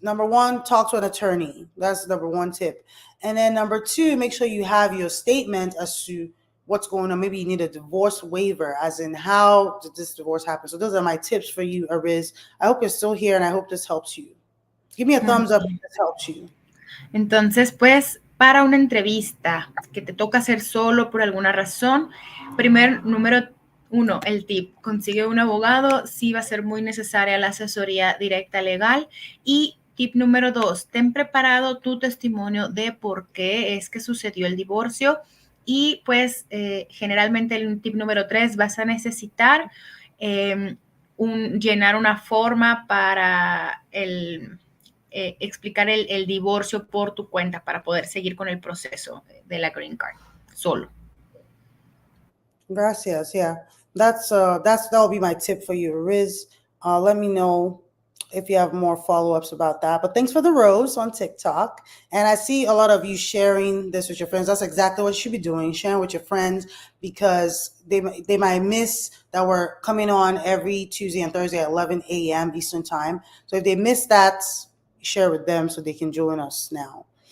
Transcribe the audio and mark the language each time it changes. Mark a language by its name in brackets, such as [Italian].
[English] Number one, talk to an attorney. That's number one tip. And then number two, make sure you have your statement as to what's going on. Maybe you need a divorce waiver, as in how did this divorce happen? So those are my tips for you, Ariz. I hope you're still here and I hope this helps you. Give me a thumbs up if this helps you. [Spanish] Entonces, pues, para una entrevista que te toca hacer solo por alguna razón, número 1, el tip, consigue un abogado, sí va a ser muy necesaria la asesoría directa legal. Y tip número 2, ten preparado tu testimonio de por qué es que sucedió el divorcio. Y pues generalmente el tip número 3, vas a necesitar llenar una forma para explicar el divorcio por tu cuenta para poder seguir con el proceso de la green card solo. Gracias. [English] Yeah, that'll be my tip for you, Riz. Let me know if you have more follow-ups about that. But thanks for the rose on TikTok. And I see a lot of you sharing this with your friends. That's exactly what you should be doing, sharing with your friends, because they might miss that we're coming on every Tuesday and Thursday at 11 a.m. Eastern time. So if they miss that, share with them so they can join us now.